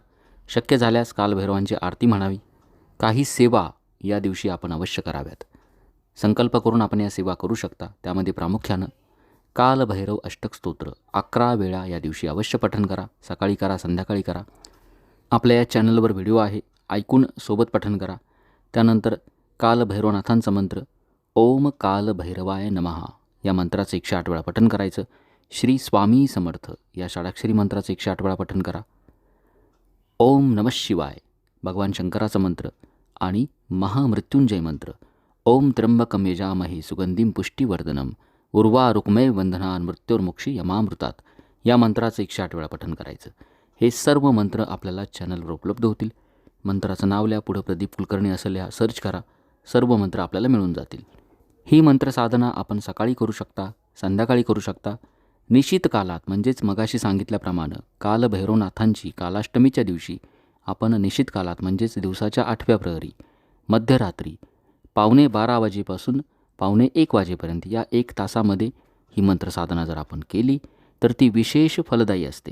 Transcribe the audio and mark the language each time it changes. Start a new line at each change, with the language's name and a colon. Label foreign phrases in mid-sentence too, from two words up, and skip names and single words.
Marathi: शक्य झाल्यास कालभैरवांची आरती म्हणावी. काही सेवा या दिवशी आपण अवश्य कराव्यात. संकल्प करून आपण या सेवा करू शकता. त्यामध्ये प्रामुख्यानं कालभैरव अष्टक स्तोत्र 11 वेळा या दिवशी अवश्य पठण करा. सकाळी करा, संध्याकाळी करा. आपल्या या चॅनलवर व्हिडिओ आहे, ऐकून सोबत पठण करा. त्यानंतर कालभैरवनाथांचा मंत्र
Sanskrit: ओम कालभैरवाय नमः
Marathi: या मंत्राचं 108 वेळा पठण करायचं. श्री स्वामी समर्थ या षडाक्षरी मंत्राचं 108 वेळा पठण करा.
Sanskrit: ओम नमः शिवाय
Marathi: भगवान शंकराचा मंत्र आणि महामृत्युंजय मंत्र
Sanskrit: ओम त्र्यंबकम यजामहे सुगंधिम पुष्टिवर्धनम उर्वा रुक्मय वंदनान मृत्योर्मुक्षी यमामृतात
Marathi: या मंत्राचं 108 वेळा पठण करायचं. हे सर्व मंत्र आपल्याला चॅनलवर उपलब्ध होतील. मंत्राचं नाव लिहा, पुढं प्रदीप कुलकर्णी असं लिहा, सर्च करा. सर्व मंत्र आपल्याला मिळून जातील. ही मंत्रसाधना आपण सकाळी करू शकता, संध्याकाळी करू शकता. निश्चित कालात म्हणजेच मगाशी सांगितल्याप्रमाणे कालभैरवनाथांची कालाष्टमीच्या दिवशी आपण निश्चित कालात म्हणजेच दिवसाच्या 8व्या प्रहरी मध्यरात्री 12:15 वाजेपासून 1:45 वाजेपर्यंत या 1 तासामध्ये ही मंत्रसाधना जर आपण केली तर ती विशेष फलदायी असते.